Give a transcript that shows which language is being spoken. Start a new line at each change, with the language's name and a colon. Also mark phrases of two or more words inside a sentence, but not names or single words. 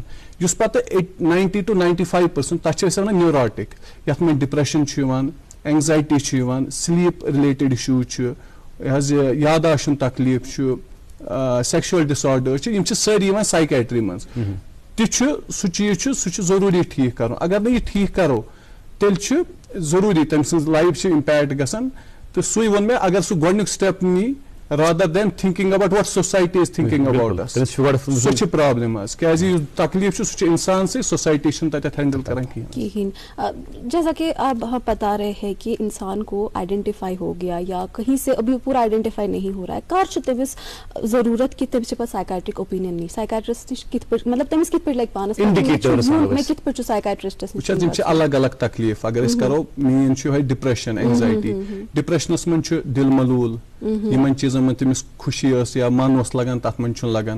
Kashmiri: یُس پتہٕ 90 to 95% تتھ چھِ أسۍ ونان نیوراٹِک, یتھ منٛز ڈپریشن چھُ یِوان, اینزایٹی چھُ یِوان,
English: sleep related issues
Kashmiri: چھُ, یہِ حظ یہِ یاداشت ہُنٛد تکلیٖف چھُ,
English: sexual disorder
Kashmiri: چھِ, یِم چھِ سٲری یِوان سایکیٹری منٛز. تہِ چھُ سُہ چیٖز چھُ, سُہ چھُ ضروٗری ٹھیٖک کرُن. اگر نہٕ یہِ ٹھیٖک کرو تیٚلہِ چھُ ضروٗری تٔمۍ سٕنٛز لایف چھِ امپیکٹ گژھان. تہٕ سُے ووٚن مےٚ اگر سُہ گۄڈنیُک سٹیپ نی
English: rather than thinking about what society is thinking about us.
Kashmiri: سو چھ پرابلم حظ کیازِ یُس تکلیف چھُ سُہ چھُ انسان سے سوسائٹی چھُنہٕ تتٮ۪تھ ہینڈل کران کِہیٖنۍ.
Urdu: جیسا کہ اب ہم بتا رہے ہیں کہ انسان کو آئیڈینٹیفائی ہو گیا یا کہیں سے ابھی پورا آئیڈینٹیفائی نہیں ہو رہا ہے
Kashmiri: کر چھُ تٔمِس ضروٗرت کہِ تٔمِس چھِ پتہٕ
English: psychiatric opinion
Kashmiri: نِش سائکیٹرسٹ نِش کِتھ پٲٹھۍ مطلب تٔمِس کِتھ پٲٹھۍ لگہِ پانس مےٚ کِتھ پٲٹھۍ چھُ سائکیٹرسٹس نِش. وٕچھ حظ یِم چھِ الگ الگ تکلیف. اگر أسۍ کرو مین چھُ یِہوے
English: depression anxiety.
Kashmiri: ڈپریشنس منٛز چھُ دِل ملوٗل یِمن چیٖزن منٛز تٔمِس خوشی ٲس یا من اوس لگان تتھ منٛز چھُنہٕ لگان.